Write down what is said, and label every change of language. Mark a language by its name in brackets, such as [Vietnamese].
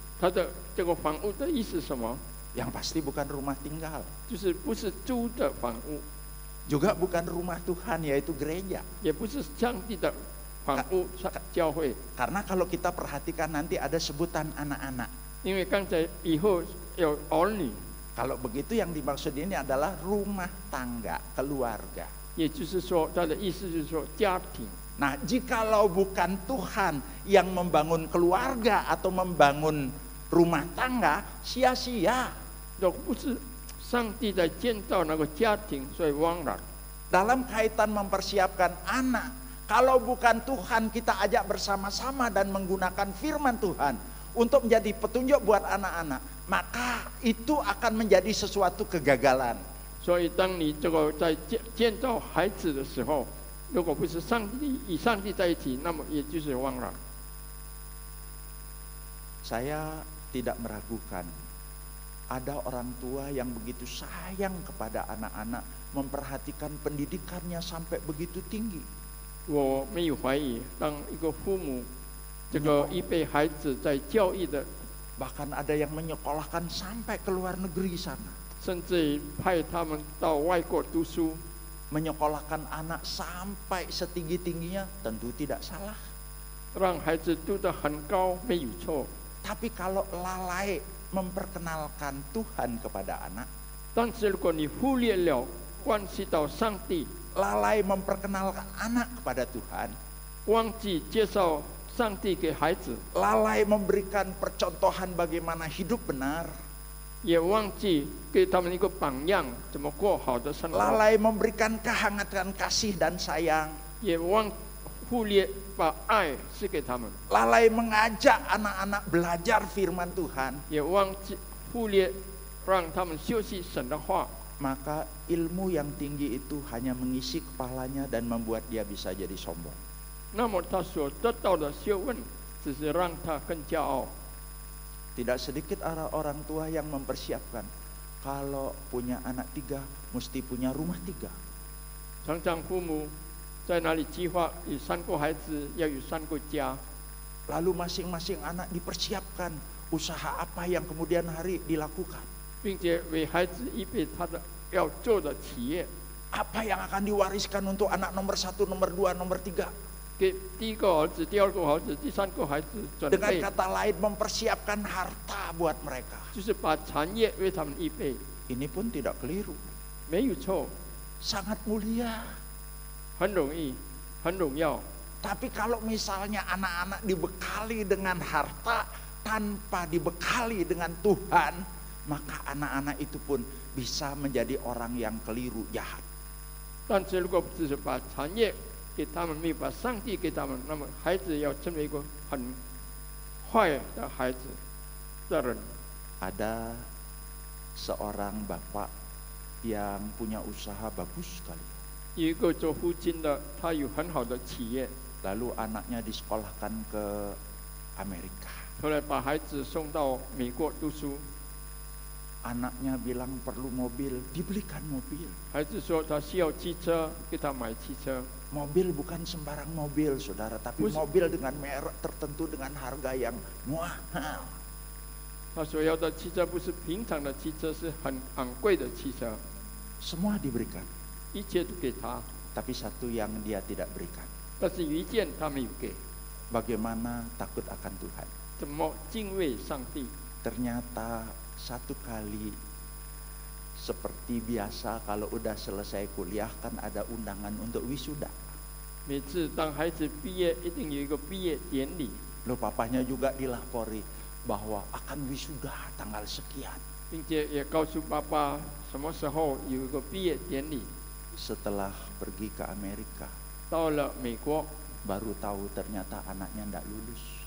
[Chinese] 它的这个房屋的意思是什么？ [Indonesian] Yang pasti bukan rumah tinggal, [Chinese] 就是不是租的房屋， [Indonesian] juga bukan rumah Tuhan yaitu gereja. [Chinese] 也不是上帝的房屋教会。 [Indonesian] Karena kalau kita perhatikan nanti ada sebutan anak-anak. [Chinese] 因为刚才以后有儿女， [Indonesian] Kalau begitu yang dimaksud ini adalah rumah tangga, keluarga. [Chinese] 也就是说，他的意思就是说家庭。 [Indonesian] Nah, jikalau bukan Tuhan yang membangun keluarga atau membangun rumah tangga, sia-sia. [Chinese] 若不是上帝在建造那个家庭，所以枉然。 [Indonesian] Dalam kaitan mempersiapkan anak, kalau bukan Tuhan kita ajak bersama-sama dan menggunakan firman Tuhan untuk menjadi petunjuk buat anak-anak, maka itu akan menjadi sesuatu kegagalan. [Chinese] 所以，当你这个在建造孩子的时候，如果不是上帝与上帝在一起，那么也就是枉然。 [Indonesian] Saya tidak meragukan ada orang tua yang begitu sayang kepada anak-anak, memperhatikan pendidikannya sampai begitu tinggi. [Chinese] 我没有怀疑，当一个父母这个预备孩子在教育的， [Indonesian] Bahkan ada yang menyekolahkan sampai ke luar negeri sana. [Chinese] 甚至派他们到外国读书， [Indonesian] Menyekolahkan anak sampai setinggi-tingginya tentu tidak salah. [Chinese] 让孩子读得很高，没有错。 [Indonesian] Tapi kalau lalai memperkenalkan Tuhan kepada anak, [Chinese] 但是如果你忽略了关系到上帝， [Indonesian] lalai memperkenalkan anak kepada Tuhan, [Chinese] 忘记介绍上帝给孩子， [Indonesian] lalai memberikan percontohan bagaimana hidup benar, [Chinese] 也忘记给他们一个榜样，怎么过好的生活， [Indonesian] lalai memberikan kehangatan kasih dan sayang, [Chinese] 也忽略把爱赐给他们， [Indonesian] lalai mengajak anak-anak belajar firman Tuhan, [Chinese] 也忽略让他们学习神的话， [Indonesian] maka ilmu yang tinggi itu hanya mengisi kepalanya dan membuat dia bisa jadi sombong. [Chinese] 那么他所得到的学问，只是让他更骄傲。 [Indonesian] Tidak sedikit orang tua yang mempersiapkan, kalau punya anak 3 mesti punya rumah 3. [Chinese] 常常父母在哪里计划有3个孩子，要有3个家， [Indonesian] Lalu masing-masing anak dipersiapkan usaha apa yang kemudian hari dilakukan, [Chinese] 并且为孩子预备他的要做的企业。 [Indonesian] apa yang akan diwariskan untuk anak nomor 1, nomor 2, nomor 3. [Chinese] 给第一个儿子、第2个儿子、第3个孩子准 [Indonesian] Dengan [Chinese] 备， [Indonesian] kata lain mempersiapkan harta buat mereka. [Chinese] 就是把产业为他们预备， [Indonesian] Ini pun tidak keliru, [Chinese] 没有错， [Indonesian] sangat mulia. [Chinese] 很容易，很荣耀。 [Indonesian] Tapi kalau misalnya anak-anak dibekali dengan harta tanpa dibekali dengan Tuhan, maka anak-anak itu pun bisa menjadi orang yang keliru, jahat. [Chinese] 但是如果只是把产业给他们，没有把上帝给他们，那么孩子要成为一个很坏的孩子的人。 [Indonesian] Ada seorang bapak yang punya usaha bagus sekali. [Chinese] 有一个做父亲的，他有很好的企业， [Indonesian] Lalu anaknya disekolahkan ke Amerika. [Chinese] 后来把孩子送到美国读书。 [Indonesian] Anaknya bilang perlu mobil, dibelikan mobil. [Chinese] 孩子说他需要汽车，给他买汽车。 [Indonesian] Mobil bukan sembarang mobil, saudara, tapi mobil dengan merek tertentu dengan harga yang mahal. [Chinese] 他所要的汽车不是平常的汽车，是很昂贵的汽车， [Indonesian] Semua diberikan, [Chinese] 一切都给他。 [Indonesian] tapi satu yang dia tidak berikan. [Chinese] 但是有一件他没有给， [Indonesian] Bagaimana takut akan Tuhan. [Chinese] 怎么敬畏上帝？ [Indonesian] Ternyata satu kali seperti biasa kalau udah selesai kuliah kan ada undangan untuk wisuda. [Chinese] 每次当孩子毕业，一定有一个毕业典礼。 [Indonesian] Loh, papanya juga dilapori bahwa akan wisuda tanggal sekian. [Chinese] 并且也告诉爸爸什么时候有一个毕业典礼。 [Indonesian] Setelah pergi ke Amerika, [Chinese] 到了美国， [Indonesian] baru tahu ternyata anaknya tidak lulus.